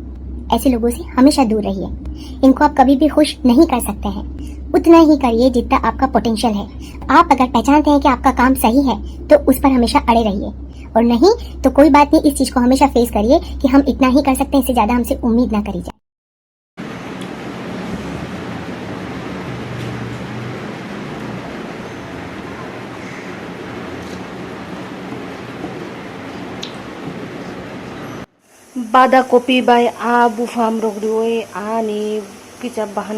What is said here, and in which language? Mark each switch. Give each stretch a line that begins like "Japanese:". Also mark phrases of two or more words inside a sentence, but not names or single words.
Hindi: ऐसे लोगों से हमेशा दूर रहिए, इनको आप कभी भी खुश नहीं कर सकते हैं। उतना ही करिए जितना आपका पोटेंशियल है। आप अगर पहचानते हैं कि आपका काम सही है तो उस पर हमेशा अड़े रहिए, और नहीं तो कोई बात नहीं, इस चीज को हमेशा फेस करिए कि हम इतना ही कर सकते हैं, इससे ज्यादा हमसे उम्मीद ना करी जाए।
Kok Borok: Bada kopi bai a bufam rogdiwe a ni kicha bahan